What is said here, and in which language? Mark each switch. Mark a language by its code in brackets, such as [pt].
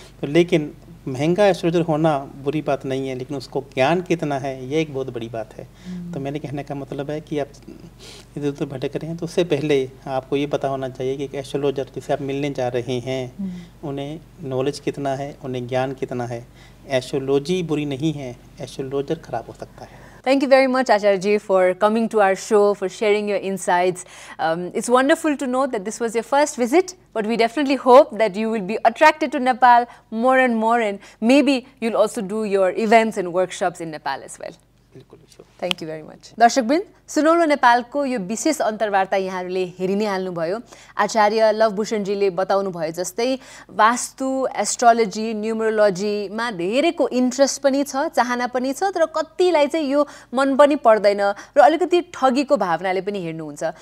[hi] तो लेकिन महंगा एस्ट्रोलॉजर होना बुरी बात नहीं है, लेकिन उसको ज्ञान कितना है ये एक बहुत बड़ी बात है। तो मैंने कहने का मतलब है कि आप इधर उधर भटक रहे हैं तो उससे पहले आपको ये पता होना चाहिए कि एक एस्ट्रोलॉजर जिसे आप मिलने जा रहे हैं उन्हें नॉलेज कितना है, उन्हें ज्ञान कितना है। एस्ट्रोलॉजी बुरी नहीं है, एस्ट्रोलॉजर खराब हो सकता है। [en] Thank you very much, Acharya ji, for coming to our show, for sharing your insights. It's wonderful to know that this was your first visit, but we definitely hope that you will be attracted to Nepal more and more, and maybe you'll also do your events and workshops in Nepal as well. Thank you very much. [ne] दर्शकवृन्द, सुनौलो नेपालको यो विशेष अन्तर्वार्ता यहाँहरूले हेरि नै हाल्नुभयो। आचार्य लवभूषणजीले बताउनु भयो जस्तै वास्तु, एस्ट्रोलोजी, न्युमरोलोजीमा धेरैको इन्ट्रेस्ट पनि छ, चाहना पनि छ, तर कतिलाई चाहिँ यो मन पनि पर्दैन र अलिकति ठगीको भावनाले पनि हेर्नुहुन्छ।